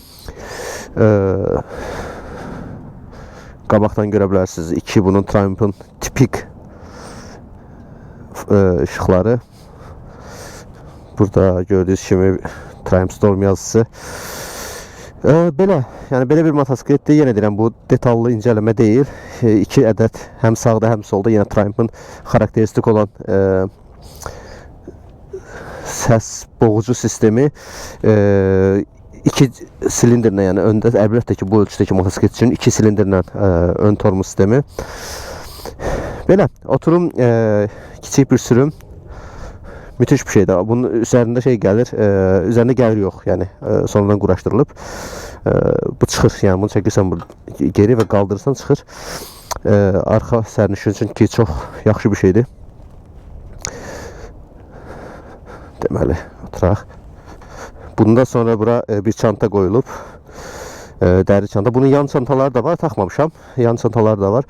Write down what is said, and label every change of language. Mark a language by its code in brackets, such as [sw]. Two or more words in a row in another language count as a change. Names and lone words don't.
[az] Qabaqdan görə bilərsiniz, bunun Triumph'un tipik ışıkları. [tr] Burada gördüğünüz kimi Triumph Storm yazısı. [az] Belə, yəni belə bir motosikletdir. Yenə deyirəm, bu detallı [tr] inceleme değil. 2 adet hem sağda hem solda yine Triumph'un karakteristik olan ses boğucu sistemi. [az] 2 silindirlə, yəni öndə əlbəttə ki bu ölçüdəki motosiklet üçün 2 silindirlə ön tormu sistemi. Belə oturum, kiçik bir sürüm. [tr] Müthiş bir şeydir. Bunun üzerinde şey gelir, üzerinde gelir yok yani sonradan quraşdırılıb. [az] Bu çıxır, yani bunu çəkirsən geri ve kaldırırsan çıxır. Arxa sərnişin üçün ki çox yaxşı bir şeydir. Deməli oturaq. Bundan sonra bura bir çanta qoyulub. Dəri çanta. Bunun yan çantaları da var. Taxmamışam. Yan çantaları da var.